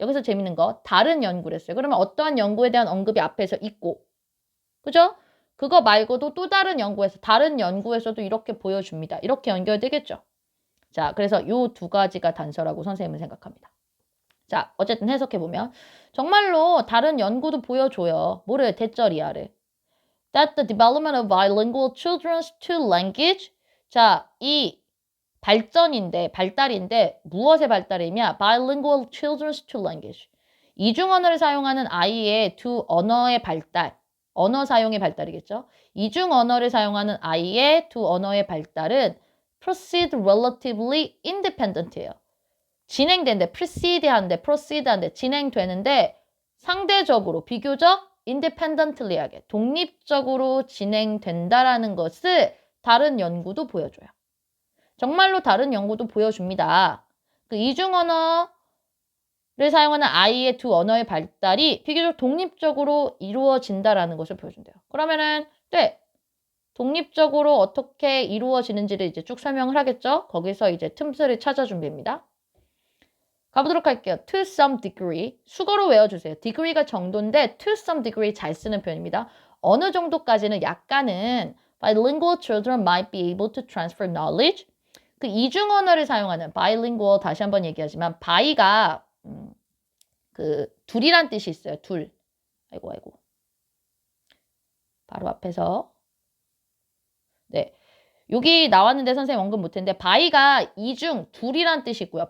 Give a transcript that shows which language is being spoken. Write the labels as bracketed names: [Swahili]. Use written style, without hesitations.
[Korean] 여기서 재밌는 거 다른 연구랬어요. 그러면 어떠한 연구에 대한 언급이 앞에서 있고 그죠? 그거 말고도 또 다른 연구에서도 이렇게 보여줍니다. 이렇게 연결되겠죠. 자, 그래서 요 두 가지가 단서라고 선생님은 생각합니다. 자, 어쨌든 해석해보면 정말로 다른 연구도 보여줘요. 뭐를? 대절이야를. [English] That the development of bilingual children's two language [Korean] 자, 이 발달인데 무엇의 발달이냐? [English] Bilingual children's two language. [Korean] 이중언어를 사용하는 아이의 두 언어의 발달. 언어 사용의 발달이겠죠. 이중언어를 사용하는 아이의 두 언어의 발달은 [English] proceed relatively independent [Korean] 예요. 진행되는데 proceed 하는데 진행되는데 상대적으로 비교적 independently 하게 독립적으로 진행된다라는 것을 다른 연구도 보여줘요. 정말로 다른 연구도 보여줍니다. 그 이중언어를 사용하는 아이의 두 언어의 발달이 비교적 독립적으로 이루어진다라는 것을 보여준대요. 그러면은 네, 독립적으로 어떻게 이루어지는지를 이제 쭉 설명을 하겠죠. 거기서 이제 틈새를 찾아 준비입니다. 가보도록 할게요. [English] To some degree. [Korean] 수거로 외워주세요. degree가 정도인데 [English] to some degree [Korean] 잘 쓰는 표현입니다. 어느 정도까지는 약간은 [English] bilingual children might be able to transfer knowledge. [Korean] 그 이중 언어를 사용하는 bilingual 다시 한번 얘기하지만 bi가 그 둘이란 뜻이 있어요. 둘. 아이고. 바로 앞에서 네. 여기 나왔는데 선생님 언급 못했는데 바이가 이중, 둘이란 뜻이고요.